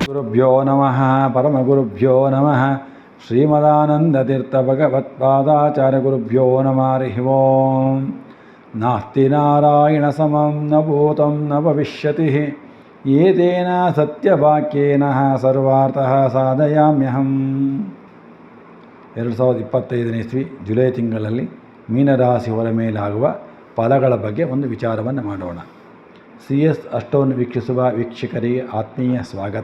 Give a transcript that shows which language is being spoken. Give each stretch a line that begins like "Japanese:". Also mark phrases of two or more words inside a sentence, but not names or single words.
Sanskrit: ಗುರುಭ್ಯೋ ನಮಃ ಪರಮಗುರುಭ್ಯೋ ನಮಃ ಶ್ರೀಮದಾನಂದತೀರ್ಥಭಗವತ್ಪಾದಾಚಾರ್ಯಗುರುಭ್ಯೋ ನಮಃ ಹರಿಃ ಓಂ. ನಾಸ್ತಿ ನಾರಾಯಣ ಸಮಂ ನ ಭೂತಂ ನ ಭವಿಷ್ಯತಿ ಏತೇನ ಸತ್ಯವಾಕ್ಯೇನ ಸರ್ವಾರ್ಥಃ ಸಾಧಯಾಮ್ಯಹಂ.
Kannada: 2025ನೇ ಇಸ್ವಿ ಜುಲೈ ತಿಂಗಳಲ್ಲಿ ಮೀನರಾಶಿಯವರ ಮೇಲಾಗುವ ಫಲಗಳ ಬಗ್ಗೆ ಒಂದು ವಿಚಾರವನ್ನು ಮಾಡೋಣ. CS ಅಷ್ಟವನ್ನು ವೀಕ್ಷಿಸುವ ವೀಕ್ಷಕರಿಗೆ ಆತ್ಮೀಯ ಸ್ವಾಗತ.